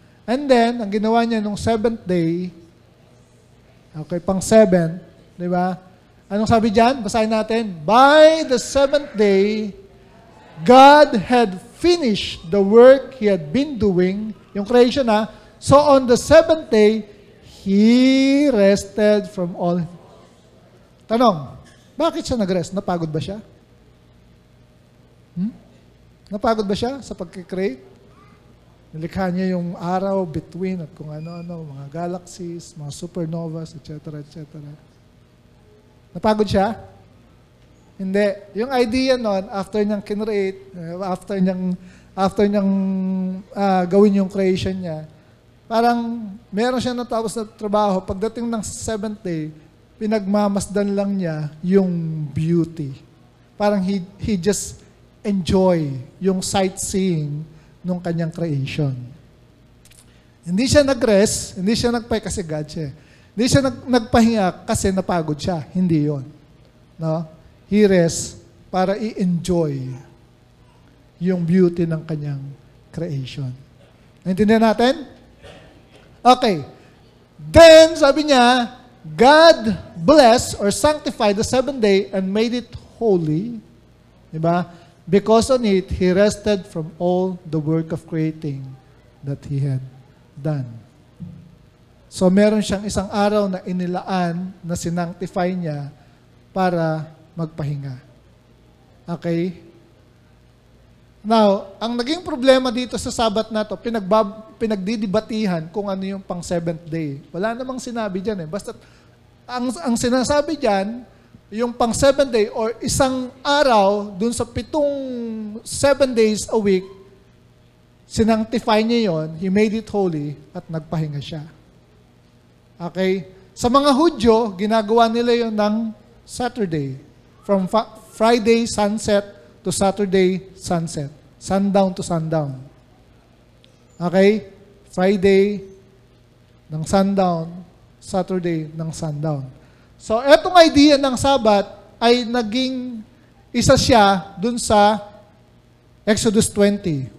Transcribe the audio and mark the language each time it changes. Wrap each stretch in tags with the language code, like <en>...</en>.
<en>And then,</en> <tl>ang ginawa niya nung seventh day, okay, pang seven, di ba? Anong sabi diyan? Basahin natin.</tl> <en>By the seventh day, God had finished the work He had been doing,</en> <tl>yung creation na.</tl> <en>So on the seventh day, He rested from all.</en> <tl>Tanong, bakit siya nag-rest? Napagod ba siya? Napagod ba siya sa pag-create? Nilikha niya yung araw, between, at kung ano-ano, mga galaxies, mga supernovas, etc., etc. Napagod siya? Hindi. Yung idea nun, after niyang kinreate, after niyang gawin yung creation niya, parang meron siya natapos na trabaho. Pagdating ng seventh day, pinagmamasdan lang niya yung beauty. Parang</tl> <en>he just enjoy</en> <tl>yung</tl> <en>sightseeing</en> <tl>nung kanyang</tl> <en>creation.</en> <tl>Hindi siya nag-rest, hindi siya nagpahinga kasi God siya. Hindi siya nagpahinga kasi napagod siya. Hindi yon. No?</tl> <en>He rest</en> <tl>para i-enjoy yung beauty ng kanyang creation. Naintindihan natin? Okay.</tl> <en>Then,</en> <tl>sabi niya,</tl> <en>God blessed or sanctified the seventh day and made it holy.</en> <tl>Diba?</tl> <en>Because on it, He rested from all the work of creating that He had done.</en> <tl>So, meron siyang isang araw na inilaan na sinanctify niya para magpahinga. Okay? Now, ang naging problema dito sa Sabat na to, pinagdidibatihan kung ano yung pang seventh day. Wala namang sinabi dyan eh. Basta, ang sinasabi dyan, yung pang 7 day or isang araw dun sa 7 days a week, sinanctify niya yon,</tl> <en>He made it holy,</en> <tl>at nagpahinga siya. Okay? Sa mga Hudyo, ginagawa nila yon ng Saturday.</tl> <en>From Friday sunset to Saturday sunset. Sundown to sundown. Okay?</en> <tl>Friday ng sundown, Saturday ng sundown. So, etong idea ng Sabat ay naging isa siya dun sa Exodus 20.</tl>